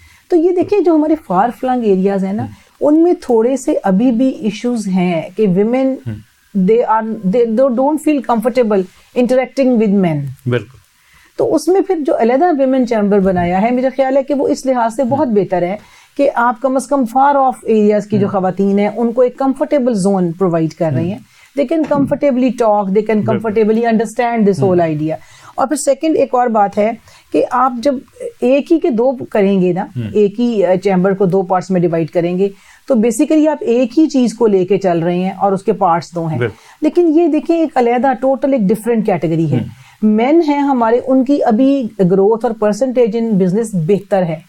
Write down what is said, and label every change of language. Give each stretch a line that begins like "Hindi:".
Urdu: تو یہ دیکھیں جو ہمارے فار فلنگ ایریاز ہیں نا ان میں تھوڑے سے ابھی بھی ایشوز ہیں کہ women
English: they don't feel comfortable interacting with men.
Urdu: بالکل. تو اس میں پھر جو علیحدہ ویمن چیمبر بنایا ہے میرا خیال ہے کہ وہ اس لحاظ سے بہت بہتر ہے کہ آپ کم از کم فار آف ایریاز کی جو خواتین ہیں ان کو ایک کمفرٹیبل زون پرووائڈ کر رہی ہیں.
English: they can comfortably talk, they can comfortably understand this whole idea.
Urdu: اور پھر سیکنڈ ایک اور بات ہے کہ آپ جب ایک ہی کے دو کریں گے نا, ایک ہی چیمبر کو دو پارٹس میں ڈیوائڈ کریں گے تو بیسیکلی آپ ایک ہی چیز کو لے کے چل رہے ہیں اور اس کے پارٹس دو ہیں. لیکن یہ دیکھیں ایک علیحدہ ٹوٹل ایک ڈفرینٹ کیٹیگری ہے. مین ہیں ہمارے, ان کی ابھی گروتھ اور پرسنٹیج ان بزنس بہتر ہے